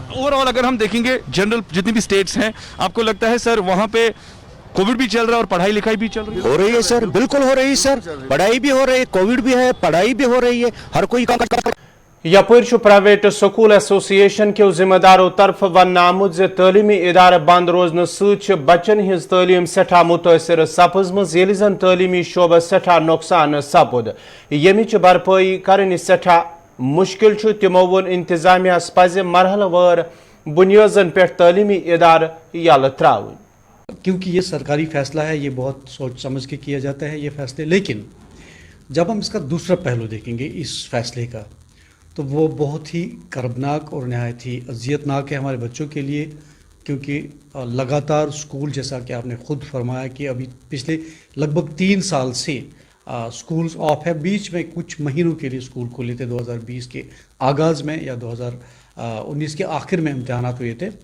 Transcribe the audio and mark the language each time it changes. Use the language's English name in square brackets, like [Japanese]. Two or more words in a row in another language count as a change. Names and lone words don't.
[Hindi] ओवरऑल अगर हम देखेंगे जनरल जितनी भी स्टेट्स हैं, आपको लगता है सर वहाँ पे कोविड भी चल रहा है और पढ़ाई लिखाई भी चल रही है? हो रही है सर, बिल्कुल हो रही है सर, पढ़ाई भी हो रही है, कोविड भी है, पढ़ाई भी हो रही है, हर कोई काम [Kashmiri] यपर [English] private school association [Kashmiri] के जिम्मेदारों तरफ वन आमुत जे तलीमी इदारे बंद रोजन सत बच्चन हिज तलीम सठा मुतासर सपजम येलि जन तलीमी शोबस सठा नुकसान सपुद यमिच भरपाई करन सठा मुश्किल छु तिमो वोन इंतजामियास पज मरहलवार बुनियादन पे तलीमी इदार यल त्राउन। [Hindi] क्योंकि ये सरकारी फैसला है, ये बहुत सोच समझ के किया जाता है ये फैसले, लेकिन जब हम इसका दूसरा पहलू देखेंगे इस फैसले का, तो वो बहुत ही कर्बनाक और नहायत ही अजियतनाक है हमारे बच्चों के लिए, क्योंकि लगातार स्कूल, जैसा कि आपने ख़ुद फरमाया कि अभी पिछले लगभग 3 साल से [English] schools off [Hindi] है, बीच में कुछ महीनों के लिए स्कूल खुले थे 2020 के आगाज़ में या 2019 के आखिर में इम्तहानात हुए थे।